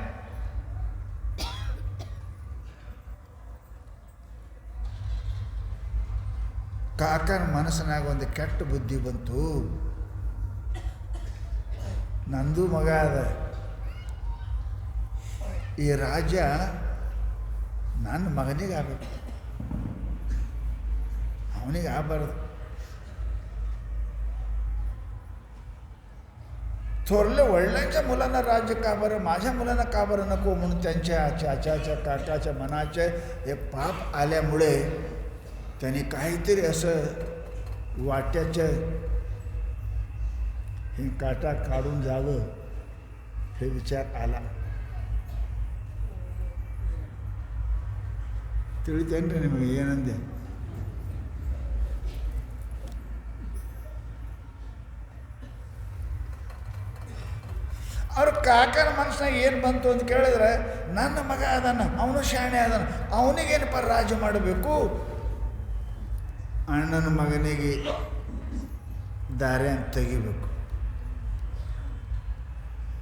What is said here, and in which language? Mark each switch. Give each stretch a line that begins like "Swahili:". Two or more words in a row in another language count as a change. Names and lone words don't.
Kannada: ಕಾಕನ ಮನಸ್ಸಿನಾಗ ಒಂದು ಕೆಟ್ಟ ಬುದ್ಧಿ ಬಂತು. ನಂದು ಮಗ ಅದ, ಈ ರಾಜ್ಯ ನನ್ನ ಮಗನಿಗೆ ಆಗಬೇಕು, ಅವನಿಗೆ ಆಗಬಾರ್ದು.
Marathi: थोरले वडिलांच्या मुलांना राज्य का बरं, माझ्या मुलांना का बरं नको, म्हणून त्यांच्या चाचाच्या काकाच्या मनाचे हे पाप आल्यामुळे त्यांनी काहीतरी असं वाट्याचं हे काटा काढून जावं हे विचार आला.
Kannada: ತಿಳಿತೇನ್ರಿ ನಿಮಗೆ ಏನಂದೆ? ಅವ್ರ ಕಾಕನ ಮನಸ್ಸಿನಾಗ ಏನು ಬಂತು ಅಂತ ಕೇಳಿದ್ರೆ, ನನ್ನ ಮಗ ಅದಾನ, ಅವನು ಶಾಣೆ ಅದಾನ, ಅವನಿಗೇನಪ್ಪ ರಾಜ ಮಾಡಬೇಕು, ಅಣ್ಣನ ಮಗನಿಗೆ ದಾರಿ ಅಂತ ತೆಗಿಬೇಕು.